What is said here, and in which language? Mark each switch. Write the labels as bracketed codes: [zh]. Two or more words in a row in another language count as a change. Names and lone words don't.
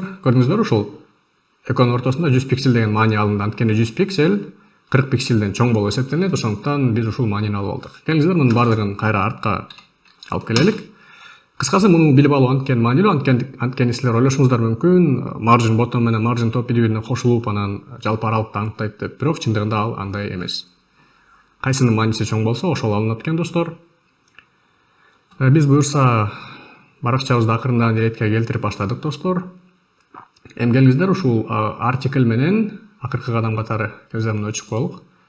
[ky] Көрдүңүздөрбү, ушул экөөнүн ортосунда 100 пиксель деген маани алынды. Анткени 100 пиксель 40 пикселден чоң болуп эсептелет, ошондуктан биз ушул маанини алып алдык. Келиңиздер, мунун баардыгын кайра артка алып келелик. Кыскасы, муну билип алуу анткени маанилүү, анткени силер ойлошуңуздар мүмкүн, [en] margin bottom [ky] менен [en] margin top [ky] бири-бирине кошулуп, анан жалпы аралыкты аныктайт деп. Бирок чындыгында ал андай эмес. Кайсынын мааниси чоң болсо, ошол алынат экен, достор. Биз буюрса баракчабызды акырындан иретке келтирип баштадык, достор. Эми келиңиздер, ушул article менен акыркы кадам катары келиңиздер, муну өчүп коелук.